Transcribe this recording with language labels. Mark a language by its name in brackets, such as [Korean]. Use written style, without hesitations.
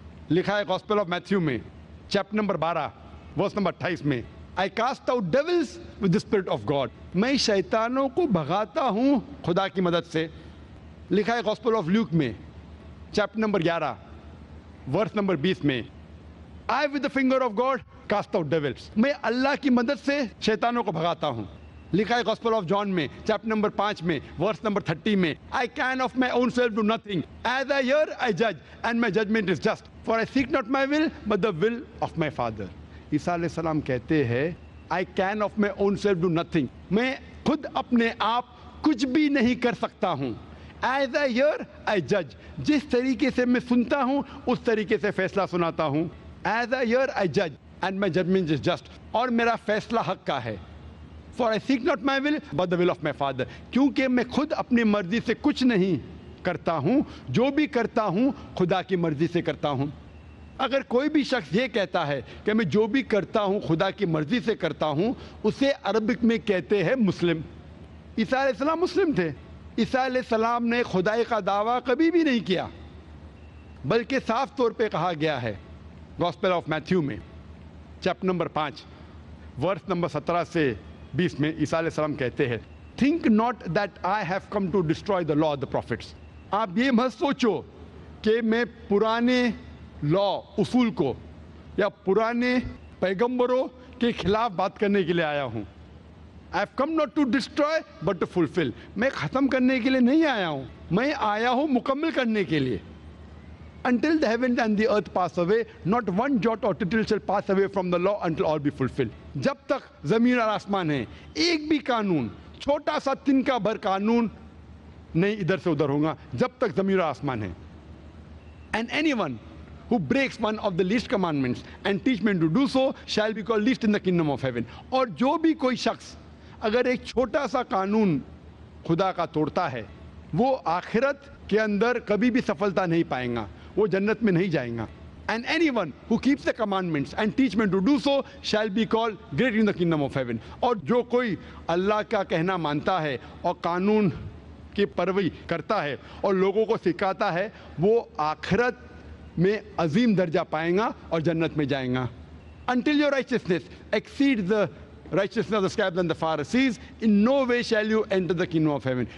[Urdu] لکھا ہے gospel of Matthew میں چیپٹر نمبر 12 ورس نمبر 28 میں، [English] I cast out devils with the spirit of God، [Urdu] میں شیطانوں کو بھگاتا ہوں خدا کی مدد سے. لکھا ہے گاسپل آف لیوک میں چیپٹر نمبر 11 ورس نمبر 20 میں، [English] I with the finger of God cast out devils، [Urdu] میں اللہ کی مدد سے شیطانوں کو بھگاتا ہوں. لکھا ہے گاسپل آف جان میں چیپٹر نمبر 5 میں ورس نمبر 30 میں، [English] I can of my own self do nothing، as I hear I judge and my judgment is just، for I seek not my will but the will of my Father. [Urdu] عیسیٰ علیہ السلام کہتے ہیں [English] I can of my own self do nothing، [Urdu] میں خود اپنے آپ کچھ بھی نہیں کر سکتا ہوں. [English] As I hear I judge، [Urdu] جس طریقے سے میں سنتا ہوں اس طریقے سے فیصلہ سناتا ہوں. [English] As I hear I judge and my judgment is just، [Urdu] اور میرا فیصلہ حق کا ہے. [English] For I seek not my will but the will of my Father، [Urdu] کیونکہ میں خود اپنی مرضی سے کچھ نہیں کرتا ہوں، جو بھی کرتا ہوں خدا کی مرضی سے کرتا ہوں. اگر کوئی بھی شخص یہ کہتا ہے کہ میں جو بھی کرتا ہوں خدا کی مرضی سے کرتا ہوں، اسے عربک میں کہتے ہیں مسلم. عیسیٰ علیہ السلام مسلم تھے. عیسیٰ علیہ السلام نے خدائی کا دعویٰ کبھی بھی نہیں کیا، بلکہ صاف طور پہ کہا گیا ہے گاسپل آف میتھیو میں چیپٹر نمبر 5 ورس نمبر 17 سے 20 میں عیسیٰ علیہ السلام کہتے ہیں، [English] think not that I have come to destroy the law of the prophets, [Urdu] آپ یہ مت سوچو کہ میں پرانے لا اصول کو یا پرانے پیغمبروں کے خلاف بات کرنے کے لیے آیا ہوں. [English] I have come not to destroy but to fulfill. [Urdu] میں ختم کرنے کے لیے نہیں آیا ہوں, میں آیا ہوں مکمل کرنے کے لیے. [English] Until the heavens and the earth pass away, not one jot or tittle shall pass away from the law until all be fulfilled. [Urdu] جب تک زمین اور آسمان ہے, ایک بھی قانون, چھوٹا سا تن کا بھر قانون نہیں ادھر سے ادھر ہوگا جب تک زمین اور آسمان ہے. [English] And anyone who breaks one of the least commandments and teach men to do so shall be called least in the kingdom of heaven. [Urdu] اور جو بھی کوئی شخص اگر ایک چھوٹا سا قانون خدا کا توڑتا ہے, وہ آخرت کے اندر کبھی بھی سفلتا نہیں پائیں گا, وہ جنت میں نہیں جائیں گا. [English] And anyone who keeps the commandments and teach men to do so shall be called great in the kingdom of heaven. [Urdu] اور جو کوئی اللہ کا کہنا مانتا ہے اور قانون کی پیروی کرتا ہے اور لوگوں کو سکھاتا ہے, وہ آخرت میں عظیم درجہ پائیں گا اور جنت میں جائیں گا. [English] Until your righteousness exceeds the righteousness of the scribes and the Pharisees, in no way shall you enter the kingdom of heaven.